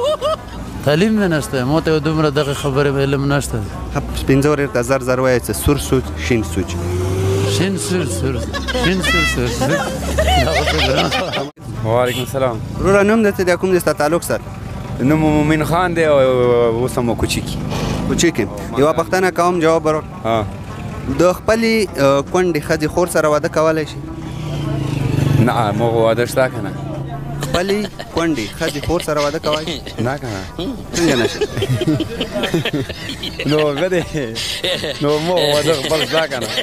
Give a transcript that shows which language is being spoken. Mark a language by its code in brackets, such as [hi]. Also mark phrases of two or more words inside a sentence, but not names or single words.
[ps] تعلیم مې نشته، ما ته دومره دغه خبرې علم نشته. پنځه ورې ته زر زر وایي چې سور سوچ شین سوچ. شین سور سور شین سور سور. [ar] وعلیکم السلام. [ps] وروره نوم دې څه دی، کوم دې سره تعلق ساتي؟ نوم مومن خان دی او اوس هم کوچیک کوچیک. یوه پوښتنه کوم، جواب ورکړه. د خپلې کونډې ښځې خور سره واده کولی شي؟ نه مو واده شته که نه؟ خپلې کونډې ښځې خور سره واده کولی شي؟ نه که نه. څنګه نه شي؟ نو ښه دی، نو مو واده خپل شته که نه؟